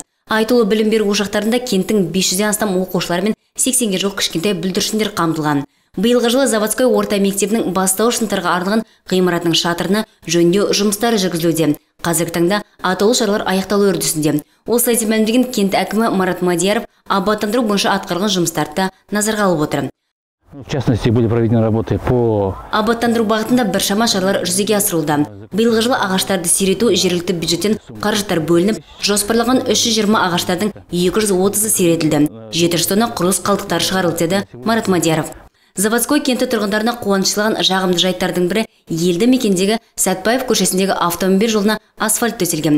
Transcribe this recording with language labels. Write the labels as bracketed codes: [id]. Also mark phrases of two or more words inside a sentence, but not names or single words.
[kk] Айтулы білім беру ошақтарында кенттің 500-ден астам оқушылар мен 80-ге жуық кішкентай бүлдіршіндер қамтылған. Биылғы жылы Заводской орта мектебінің бастауыш сыныптарға арналған ғимаратының шатырына жөндеу жұмыстары жүргізілуде. Қазіргі таңда атаулы шаралар аяқталу үрдісінде. Осылай деп мәлімдеген кент әкімі Марат Мадияров абаттандыру бойынша атқарылған жұмыстарды назарға алып отыр. [ru] В частности, были проведены работы по [kk] абаттандыру бағытында біршама шаралар жүзеге асырылды. Биылғы жылы ағаштарды сирету жергілікті бюджеттен қаржыттар бөлініп, жоспарлаған 320 ағаштардың 230-ы сиретілді. 700 тонна құрылыс қалдықтары шығарылды деді Марат Мадияров. Заводской кенті тұрғындарына қуанышылған жағымды жайттардың бірі елді мекендегі Сәтбаев көшесіндегі автомобиль жолына асфальт төселген.